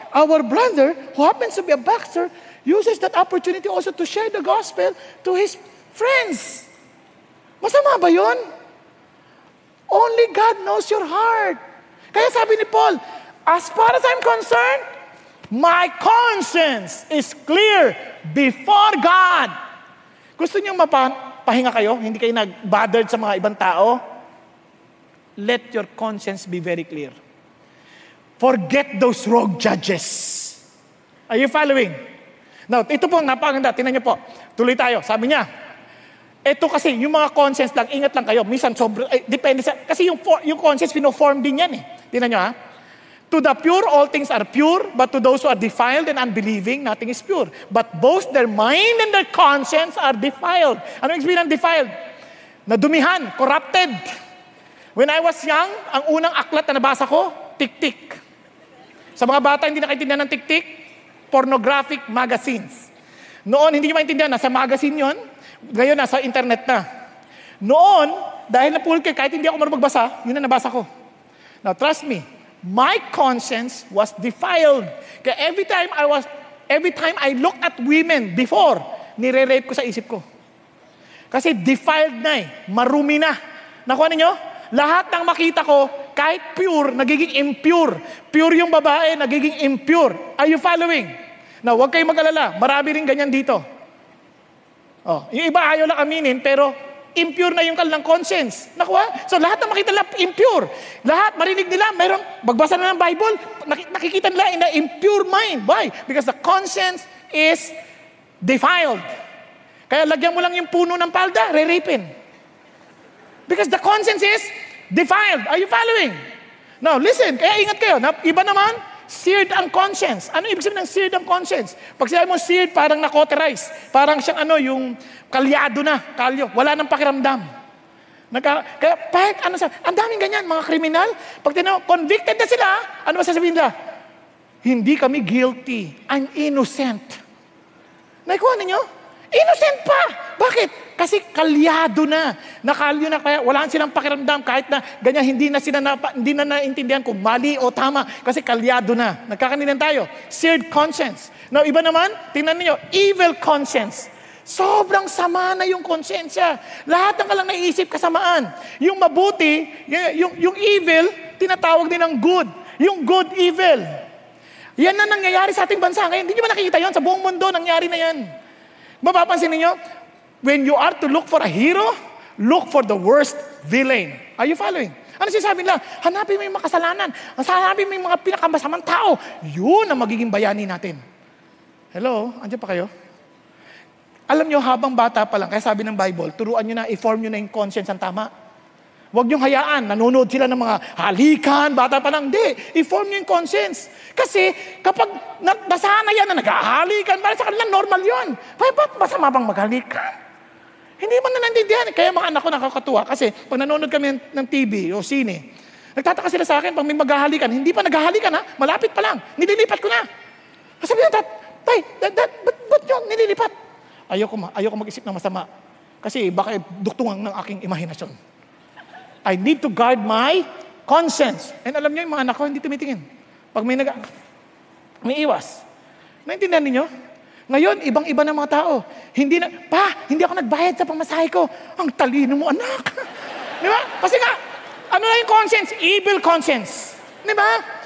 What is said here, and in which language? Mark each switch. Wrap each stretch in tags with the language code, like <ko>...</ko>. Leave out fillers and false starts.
<en>Our brother, who happens to be a boxer, uses that opportunity also to share the gospel to his friends.</en> <tl>Masama ba yun?</tl> <en>Only God knows your heart.</en> <tl>Kaya sabi ni</tl> <en>Paul, as far as I'm concerned, my conscience is clear before God.</en> <tl>Gusto niyong mapahinga kayo? Hindi kayo nag-bothered sa mga ibang tao?</tl> <en>Let your conscience be very clear. Forget those rogue judges. Are you following?</en> <tl>Now, ito po, napakaganda. Tingnan niyo po. Tuloy tayo. Sabi niya, ito kasi, yung mga conscience lang, ingat lang kayo. Minsan, depende sa, kasi yung conscience, pino-form din yan Tingnan niyo</tl> <en>To the pure, all things are pure, but to those who are defiled and unbelieving, nothing is pure. But both their mind and their conscience are defiled.</en> <tl>Ano ibig sabihin ng defiled? Nadumihan, corrupted.</tl> <en>When I was young,</en> <tl>ang unang aklat na nabasa ko, tik-tik. Sa mga bata, hindi nakaintindihan ng tik-tik, pornographic magazines. Noon, hindi nyo maintindihan, nasa magazine yon. Ngayon, nasa internet na. Noon, dahil napulot kayo, kahit hindi ako marunong magbasa, yun ang nabasa ko.</tl> <en>Now, trust me, my conscience was defiled.</en> <tl>Kaya</tl> <en>every time I looked at women before,</en> <tl>nire-rape ko sa isip ko. Kasi defiled na marumi na. Nakuha ninyo? Lahat ng makita ko, kahit pure, nagiging impure. Pure yung babae, nagiging impure.</tl> <en>Are you following?</en> <tl>Now, huwag kayong mag-alala. Marami rin ganyan dito. Yung iba ayaw lang aminin, pero impure na yung kanilang conscience. Nakuha? So, lahat ng makita nila, impure. Lahat, marinig nila, mayroong, magbasa na ng Bible, nakikita nila</tl> <en>in the impure mind. Why? Because the conscience is defiled.</en> <tl>Kaya lagyan mo lang yung puno ng palda, re-rapin.</tl> <en>Because the conscience is defiled. Are you following? Now, listen,</en> <tl>kaya ingat kayo. Iba naman, seared ang conscience. Ano ibig sabihin ng seared ang conscience? Pag sinabi mo seared, parang na-cauterize. Parang siyang yung kalyado na, kalyo. Wala nang pakiramdam. Kaya, ang daming ganyan, mga kriminal. Pag convicted na sila, ano ba sasabihin nila? Hindi kami guilty.</tl> <en>I'm innocent.</en> <tl>Naikuha ninyo? Innocent pa! Bakit? Kasi kalyado na. Nakalyo na, kaya wala silang pakiramdam. Kahit na ganyan, hindi na naintindihan kung mali o tama. Kasi kalyado na. Nagkakanilan tayo. Seared conscience. Now, iba naman, tingnan niyo, evil conscience. Sobrang sama na yung konsensya. Lahat ng kalang naisip kasamaan. Yung mabuti, yung evil, tinatawag din ng good. Yung good, evil. Yan na nangyayari sa ating bansa. Ngayon, hindi nyo ba nakikita yon? Sa buong mundo, nangyari na yan. Mapapansin ninyo,</tl> <en>when you are to look for a hero, look for the worst villain. Are you following?</en> <tl>Ano sinasabi nila? Hanapin mo yung makasalanan. Hanapin mo yung mga pinakamasamang tao. Yun ang magiging bayani natin. Hello? Andiyan pa kayo? Alam nyo, habang bata pa lang, kaya sabi ng Bible, turuan nyo na, i-form nyo na yung conscience ang tama. Huwag nyo hayaan, nanonood sila ng mga halikan, bata pa lang. Hindi, i-form nyo yung conscience. Kasi kapag nasanay yan na naghahalikan, para sa kanila normal yun. Ba't masama bang maghalikan? Hindi man na naintindihan. Kaya mga anak ko nakakatuwa kasi pag nanonood kami ng TV o sine, nagtataka sila sa akin pag may maghahalikan. Hindi pa naghahalikan malapit pa lang. Nililipat ko na. Sabi na, Tay, ba't yun nililipat? Ayoko mag-isip ng masama. Kasi baka duktungan ng aking imahinasyon.</tl> <en>I need to guard my conscience.</en> <tl>And alam niyo, yung mga anak ko, hindi tumitingin. Pag may iwas. Naintindihan niyo? Ngayon, ibang-iba ng mga tao. Hindi ako nagbayad sa pamasahe ko. Ang talino mo, anak. Di ba? Kasi nga, ano na yung conscience? Evil conscience. Di ba?</tl>